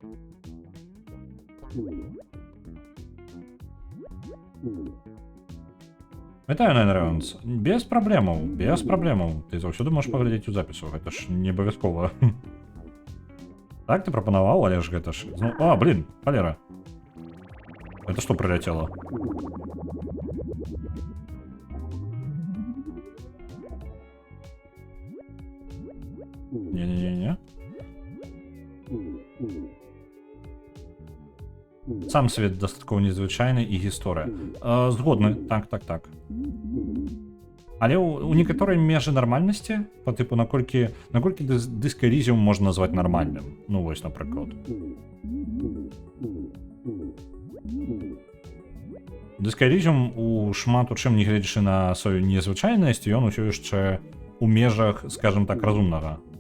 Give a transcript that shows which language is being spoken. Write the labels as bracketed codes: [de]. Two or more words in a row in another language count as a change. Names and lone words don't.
[be] Вітаю, Найнрэванс. Без праблемаў, без праблемаў. Ты заўсёды можаш паглядзець у запісу, гэта ж не абавязкова. Так, ты прапанаваў, але ж гэта ж... А, [ru] блин, холера. Это что прилетело? Не-не-не-не. [be] Сам свет дастаткова незвычайны і гісторыя. Згодны, так. Але у некаторай межы нармальнасці, па тыпу, наколькі дыск Elysium можна назваць нармальным. Ну вось, напрыклад. Дыск Elysium у шмат у чым, не гледзячы на сваю незвычайнасць, ён усё яшчэ у межах, [ru] скажем так, [be] разумнага.